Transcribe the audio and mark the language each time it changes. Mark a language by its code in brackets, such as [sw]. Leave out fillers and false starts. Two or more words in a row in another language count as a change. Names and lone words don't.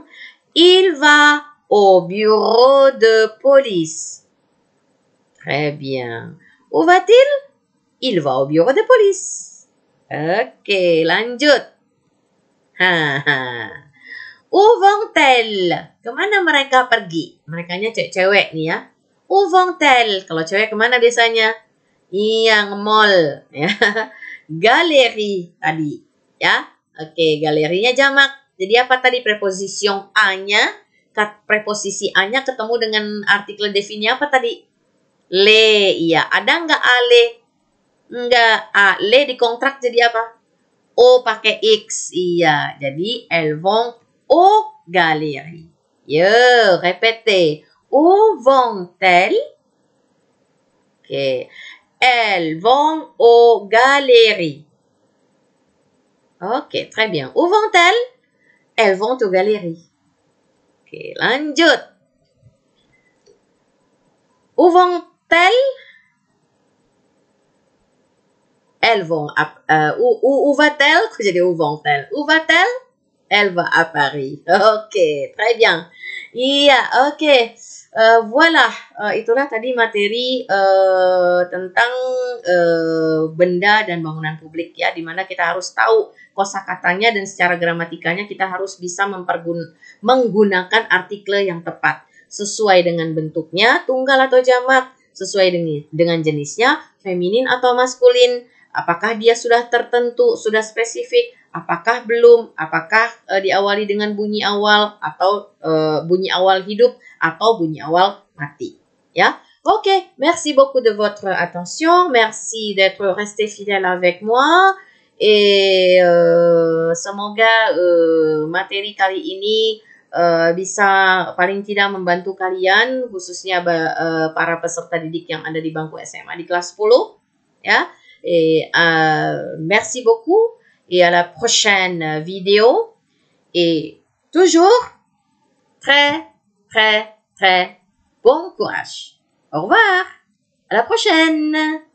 [fr] Il va au bureau de police. Très bien. Où va-t-il? Il va au bureau de police. [id] Oke, lanjut. [fr] Où vont-elles? [id] Kemana mereka pergi? Merekanya cewek-cewek nih ya. [fr] Où vont-elles? [id] Kalau cewek kemana biasanya? Iya, nge-mall. Ya. Galeri tadi. Ya. Oke, galerinya jamak. Jadi apa tadi preposisi yang A-nya? Preposisi A-nya ketemu dengan artikel defini apa tadi? Le. Iya. Ada nggak ale? Nggak. A. Le di kontrak jadi apa? O pakai X. Iya. [fr] Jadi elles vont au galeries. Yo, répétez. Où vont-elles? Ok. Elles vont aux galeries. Ok, très bien. Où vont-elles? Elles vont aux galeries. Ok, lanjut. Où vont-elles? Elles vont où va-t-elle? Jadi où vont-elles? Où va-t-elle? Elle va à Paris. Ok, très bien. [id] Iya, oke. Voilà, itulah tadi materi tentang benda dan bangunan publik ya, di mana kita harus tahu kosakatanya dan secara gramatikanya kita harus bisa menggunakan artikel yang tepat sesuai dengan bentuknya, tunggal atau jamak, sesuai dengan jenisnya, feminin atau maskulin, apakah dia sudah tertentu, sudah spesifik, apakah belum, apakah diawali dengan bunyi awal atau bunyi awal hidup atau bunyi awal mati. Ya, ok. [fr] Merci beaucoup de votre attention. Merci d'être resté fidèle avec moi. [id] Et semoga materi kali ini bisa paling tidak membantu kalian, khususnya para peserta didik yang ada di bangku SMA di kelas 10. Ya, [fr] et merci beaucoup. Et à la prochaine vidéo. Et toujours très, très, très bon courage. Au revoir. À la prochaine.